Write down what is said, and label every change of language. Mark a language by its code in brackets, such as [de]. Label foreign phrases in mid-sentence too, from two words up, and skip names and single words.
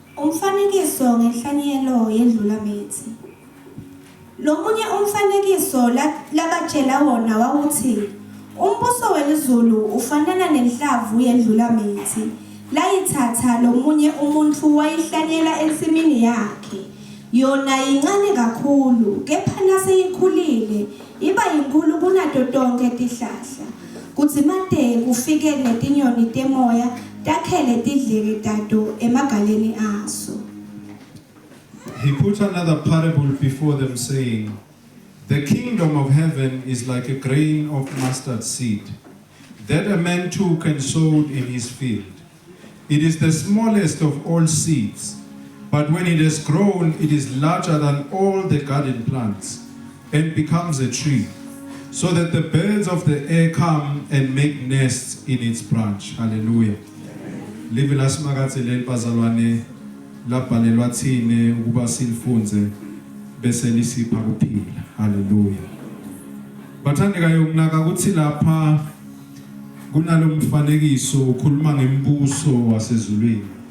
[ss] umfanekiso ngenhlanyelo yendlulamethi. Lomunye umfanekiso labatshela wona wawuthi umbuso welizulu ufanana nenhlavu yendlulamethi layithatha lomunye umuntu wayihlanyela ensimini yakhe. Yona incane kakhulu kepha naseyikhulile iba inkulu kunato tonke tihlahla. Kuthi made kufike netinyoni temoya takhele tidleke tato emagaleni aso. [en] He put another parable before them, saying, "The kingdom of heaven is like a grain of mustard seed, that a man took and sowed in his field. It is the smallest of all seeds, but when it has grown, it is larger than all the garden plants, and becomes a tree, so that the birds of the air come and make nests in its branch." Hallelujah. [ss] Live lasmagazeleni bazalwane labhalelwa thine ukuba silifunze bese lisipha kuphila. Hallelujah. Bathandekayo kunaka ukuthi lapha kunalomfanekiso ukhuluma ngembuso wasezulwini.